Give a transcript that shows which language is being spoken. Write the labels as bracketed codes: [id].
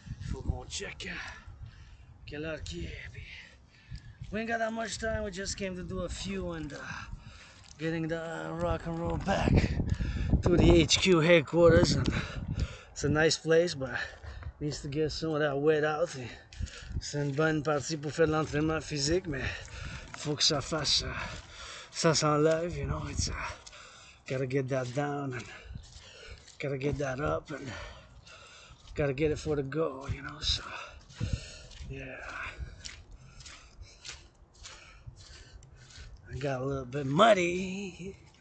[fr] Faut qu'on check quelle heure qui est. [en] We ain't got that much time. We just came to do a few and getting the rock and roll back to the HQ headquarters. And it's a nice place, but needs to get some of that wet out. [fr] C'est une bonne partie pour faire de l'entraînement physique, mais faut que ça fasse, ça s'enlève, you know. [en] It's gotta get that down and gotta get that up and gotta get it for the go, you know. So yeah. I got a little bit muddy.